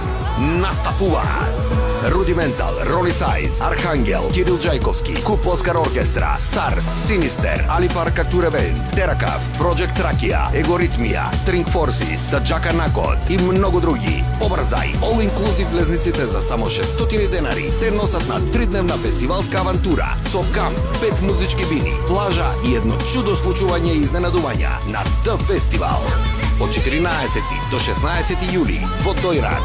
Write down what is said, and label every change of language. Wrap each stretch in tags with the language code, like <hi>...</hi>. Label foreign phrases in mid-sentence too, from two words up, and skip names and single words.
<mk>Настапуваат Rudimental, Ronnie Size, Arhangel, Кирил Джайковски, Куп Оскар Оркестра, SARS, Sinister, Alipar Capture Band, Terracaft, Project Trakia, Egorithmia, String Forces, The Jackanacord и много други. Побързай!</mk> <en>All Inclusive</en> <mk>влезниците за само 600 денари те носат на 3-дневна фестивалска авантура со камп, 5 музички бини, плажа и едно чудо случување и изненадувања на The Festival. Од 14 до 16 јули во Дојран.</mk>